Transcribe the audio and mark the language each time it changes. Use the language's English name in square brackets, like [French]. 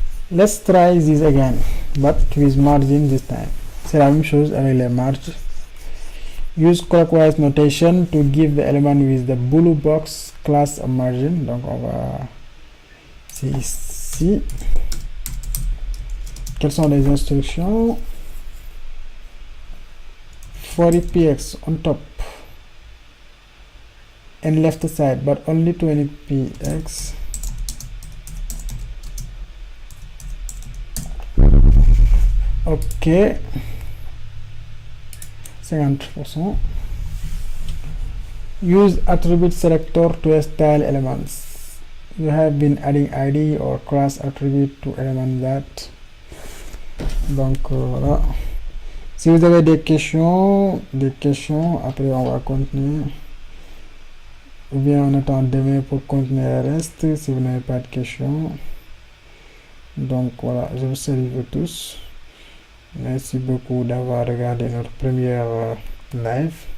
[English] Let's try this again, but with margin this time. [French] C'est la même chose avec les marges. [English] Use clockwise notation to give the element with the blue box class a margin. [French] Donc on va, c'est ici. Quelles sont les instructions? [English] 40 px on top and left side, but only 20 px. Ok. 50%. Use attribute selector to style elements. You have been adding ID or class attribute to element that. [French] Donc voilà. Si vous avez des questions, après on va continuer. Ou bien on attend demain pour continuer le reste si vous n'avez pas de questions. Donc voilà, je vous salue vous tous. Merci beaucoup d'avoir regardé notre première live.